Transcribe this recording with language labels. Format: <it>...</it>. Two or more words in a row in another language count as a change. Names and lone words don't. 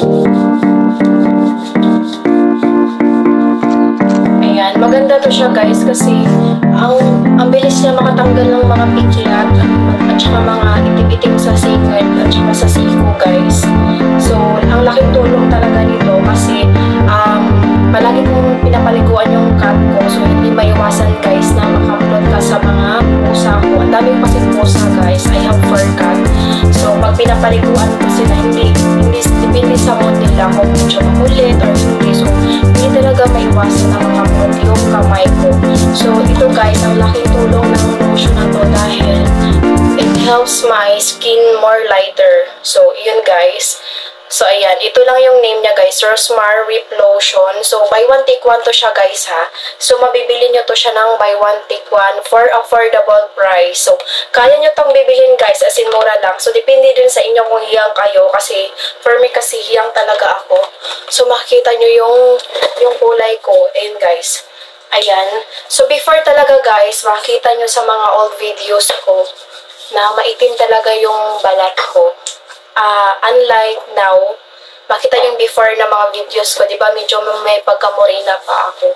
<tl>Ayan, maganda to siya guys kasi ang bilis niya makatanggal ng mga piklat at saka mga itim-itim sa singit at saka sa siko guys. So, ang laking tulong talaga nito kasi palagi kong pinapaliguan yung cat ko. So, hindi maiwasan guys na makamlot ka sa mga pusa ko. Ang dami kasi pusa guys.</tl> <en>I have fur cat.</en> <tl>So, pag pinapaliguan ko sila, hindi depende sa mood nila kung medyo makulit or hindi. So, hindi talaga maiwasan na makamlot yung kamay ko. So, ito guys, ang laking tulong ng lotion na to dahil</tl> <en>it helps my skin more lighter.</en> <tl>So, yun guys. So, ayan. Ito lang yung name niya, guys. Rosmar Whip Lotion. So,</tl> <en>buy one, take one</en> <tl>to siya, guys, ha. So, mabibili nyo to siya ng</tl> <en>buy one, take one for affordable price.</en> <tl>So, kaya nyo tong bibilin, guys,</tl> <en>as in</en> <tl>mura lang. So, depende din sa inyo kung hiyang kayo. Kasi,</tl> <en>for me</en> <tl>kasi, hiyang talaga ako. So, makikita nyo yung kulay ko. Ayan, guys. Ayan. So, before talaga, guys, makikita nyo sa mga old videos ko na maitim talaga yung balat ko. Unlike now, makita yung before na mga videos ko, di ba medyo may pagkamorena pa ako.</tl>